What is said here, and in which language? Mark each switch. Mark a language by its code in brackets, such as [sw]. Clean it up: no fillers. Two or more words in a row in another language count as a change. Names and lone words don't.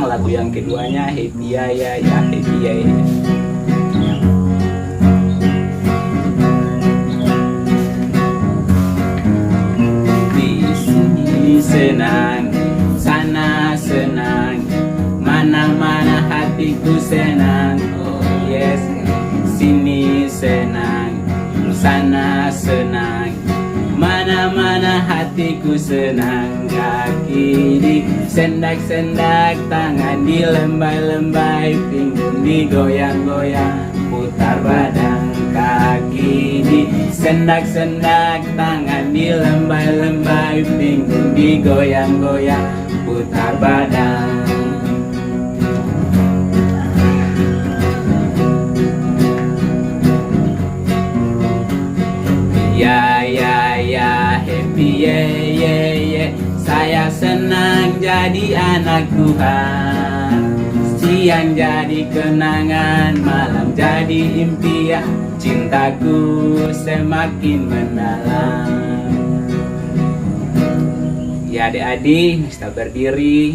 [id] Lagu yang keduanya, happy ya ya ya, happy ya ya. Di sini senang, sana senang, mana-mana hatiku senang. [en] Oh yes, [id] sini senang, sana senang, mana-mana hatiku senang. Kaki di sendak-sendak, tangan di lembai-lembai, pinggung digoyang-goyang, putar badan. Kaki di sendak-sendak, tangan di lembai-lembai, pinggung digoyang-goyang, putar badan. Ya ya ya, happy ye ye ye. Saya senang jadi anak Tuhan. Siang jadi kenangan, malam jadi impian. Cintaku semakin mendalam. Ya adik-adik, kita berdiri.